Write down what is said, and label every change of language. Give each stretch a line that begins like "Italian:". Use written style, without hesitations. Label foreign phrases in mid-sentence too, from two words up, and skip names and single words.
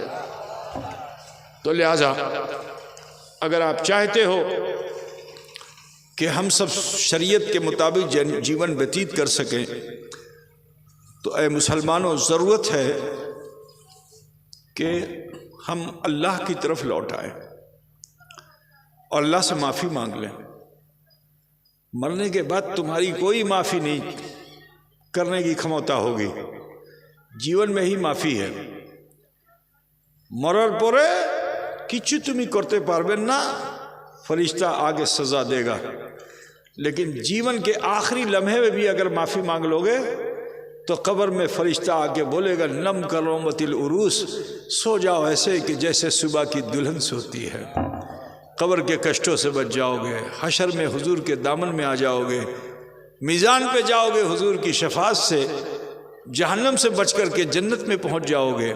Urdu: تو لہذا اگر آپ چاہتے ہو کہ ہم سب شریعت کے مطابق جیون व्यतीत کر سکیں تو اے مسلمانوں ضرورت ہے کہ ہم اللہ کی طرف لوٹ آئیں اور اللہ سے معافی مانگ لیں۔ مرنے کے بعد تمہاری کوئی معافی نہیں کرنے کی ক্ষমতা ہوگی، জীবন میں ہی معافی ہے۔
Bangla: মরার পরে কিছু তুমি করতে পারবেন না,
Urdu: فرشتہ آگے سزا دے گا، لیکن جیون کے آخری لمحے میں بھی اگر معافی مانگ لو گے تو قبر میں فرشتہ آگے بولے گا
Arabic: نم کرامت العروس،
Urdu: سو جاؤ ایسے کہ جیسے صبح کی دلہن سوتی ہے۔ قبر کے کشٹوں سے بچ جاؤ گے، حشر میں حضور کے دامن میں آ جاؤ گے، میزان پہ جاؤ گے حضور کی شفاعت سے، جہنم سے بچ کر کے جنت میں پہنچ جاؤ گے۔